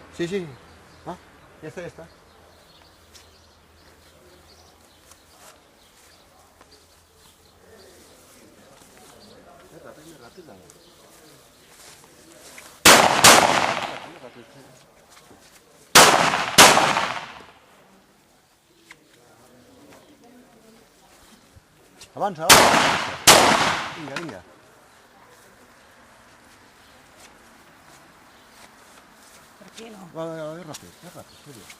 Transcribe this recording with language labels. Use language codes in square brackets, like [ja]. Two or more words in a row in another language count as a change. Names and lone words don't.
[es] Sí. Ah, ya está. Rápido. [ca] Avança. Vinga. [es] ¿Por qué no? [ca] Va, ràpid, serio.